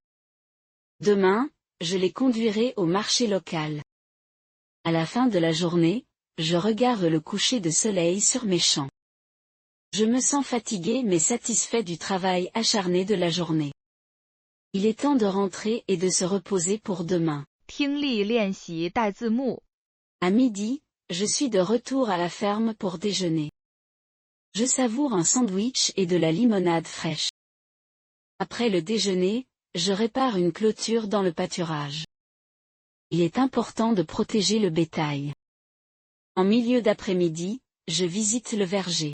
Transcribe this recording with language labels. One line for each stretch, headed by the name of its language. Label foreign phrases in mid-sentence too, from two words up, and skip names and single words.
French: Demain, je les conduirai au marché local. À la fin de la journée, je regarde le coucher de soleil sur mes champs. Je me sens fatigué mais satisfait du travail acharné de la journée. Il est temps de rentrer et de se reposer pour demain.
Chinese: 听力练习带字幕。
French: À midi, je suis de retour à la ferme pour déjeuner. Je savoure un sandwich et de la limonade fraîche. Après le déjeuner, je répare une clôture dans le pâturage. Il est important de protéger le bétail. En milieu d'après-midi, je visite le verger.